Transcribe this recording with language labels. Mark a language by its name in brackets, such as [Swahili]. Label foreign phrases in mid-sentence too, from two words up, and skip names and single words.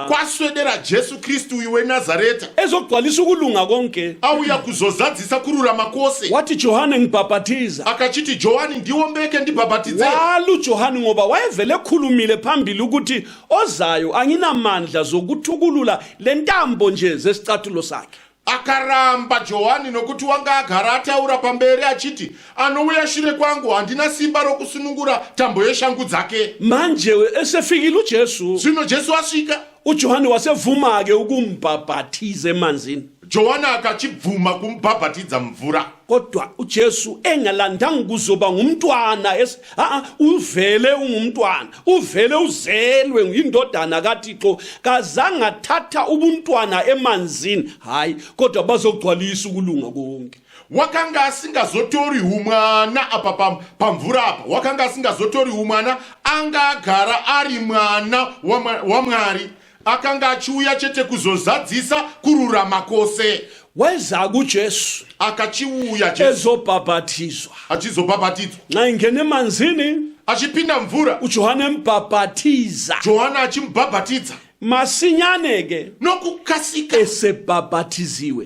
[Shona] kwaswedera Jesu Kristu uyu weNazareta. [North Ndebele] Ezogcwalisa ukulunga konke. [Shona] Auya kuzozadzisa kururama kwose. [North Ndebele] Wathi Johane ngibhabhatiza. [Shona] Akachiti Johani ndiwombeke ndibhabhatidze. [North Ndebele] Wala uJohane ngoba wayevele ekhulumile phambili ukuthi ozayo anginamandla zokuthukulula lentambo nje zesicathulo sakhe. [Shona] Akaramba Johani nokuti wanga agara ataura pamberi achiti, anouya shure kwangu handina simba rokusunungura tambo yeshangu dzake. [North Ndebele] Manje esefikile uJesu, [Shona] Zvino Jesu asvika, [North Ndebele] uJohane wasevuma ke ukumbhabhathiza emanzini. [Shona] Johana akachibvuma kumbhabhatidza mvura. [North Ndebele] Kodwa uJesu engalandanga kuzoba ngumntwana uvele ungumntwana, uvele uzelwe ngindodana kaThixo, kazange athatha ubuntwana emanzini, hayi kodwa bazogcwalisa ukulunga konke. [Shona] Wakanga asingazotori umwana apa pamvura apa. Wakanga asingazotori umwana, anga agara ari mwana waMwari. akanga achiuya chete kuzozadzisa kururama kwose. [North Ndebele] weza kuJesu [Shona] Akachiuya [North Ndebele] ezobhabhathizwa. [Shona] achizobhabhatidzwa. [North Ndebele] Nxa ingena emanzini [Shona] Achipinda mvura, [North Ndebele] uJohane embhabhathiza. [Shona] Johana achimbhabhatidza. [North Ndebele] Masinyane ke [Shona] Nokukasika [North Ndebele] esebhabhathiziwe.